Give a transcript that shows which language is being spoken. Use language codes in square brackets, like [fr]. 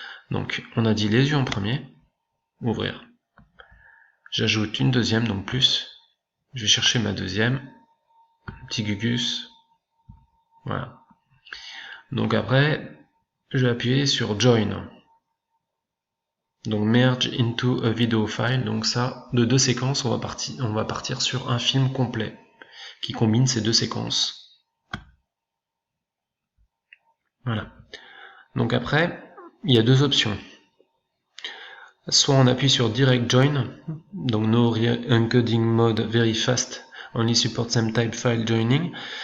[fr] Donc on a dit les yeux en premier. Ouvrir. J'ajoute une deuxième, donc plus. Je vais chercher ma deuxième. Petit gugus. Voilà. Donc après, je vais appuyer sur Join. Donc [en] merge into a video file. [fr] Donc ça, de 2 séquences, on va partir sur un film complet qui combine ces 2 séquences. Voilà. Donc après, il y a 2 options. Soit on appuie sur Direct Join, donc [en] No Encoding Mode Very Fast, Only Support Same Type File Joining.